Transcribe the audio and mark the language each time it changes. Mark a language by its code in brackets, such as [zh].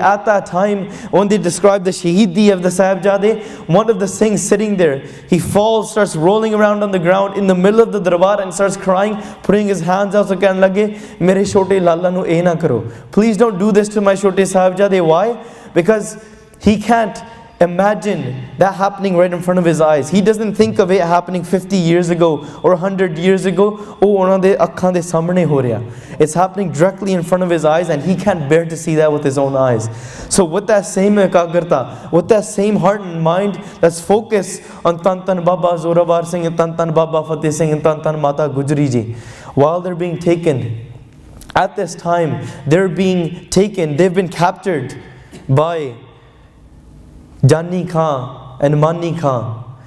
[en] At that time, when they describe the Shaheedi of the Sahibzade, one of the Singhs sitting there, he falls, starts rolling around on the ground in the middle of the darbar and starts crying, putting his hands out so kehne lage, [pa] Mere Chote Lalla nu eh na karo. [en] Please don't do this to my Chote Sahibzade. Why? Because he can't imagine that happening right in front of his eyes. He doesn't think of it happening 50 years ago or 100 years ago. [pa] Oh, ਉਹਨਾਂ ਦੇ ਅੱਖਾਂ ਦੇ ਸਾਹਮਣੇ ਹੋ ਰਿਹਾ. [en] It's happening directly in front of his eyes and he can't bear to see that with his own eyes. So with that same ekagrata, with that same heart and mind, let's focus on Tan Tan Baba Zorowar Singh and Tan Tan Baba Fateh Singh and Tan Tan Mata Gujri Ji. While they're being taken, at this time, they're being taken, they've been captured by Jani Khan and Mani Khan.